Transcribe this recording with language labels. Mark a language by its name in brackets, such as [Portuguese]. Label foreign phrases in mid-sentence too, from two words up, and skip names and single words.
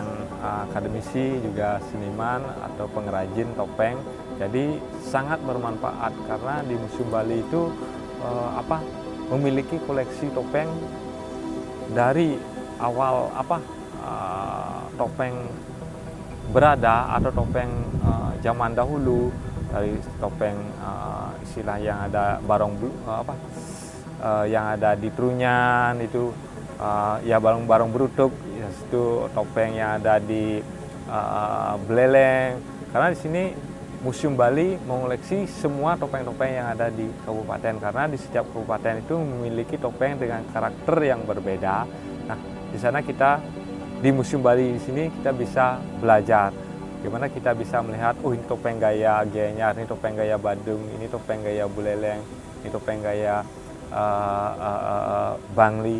[Indonesian] akademisi juga seniman atau pengrajin topeng jadi sangat bermanfaat karena di Museum Bali itu memiliki koleksi topeng dari awal topeng berada atau topeng zaman dahulu dari topeng istilah yang ada yang ada di Trunyan itu ya barong-barong berutuk itu topeng yang ada di Beleleng karena di sini Museum Bali mengoleksi semua topeng-topeng yang ada di kabupaten karena di setiap kabupaten itu memiliki topeng dengan karakter yang berbeda. Nah, di sana kita di Museum Bali di sini kita bisa belajar gimana kita bisa melihat ini topeng gaya Gianyar, ini topeng gaya Badung, ini topeng gaya Buleleng, ini topeng gaya Bangli.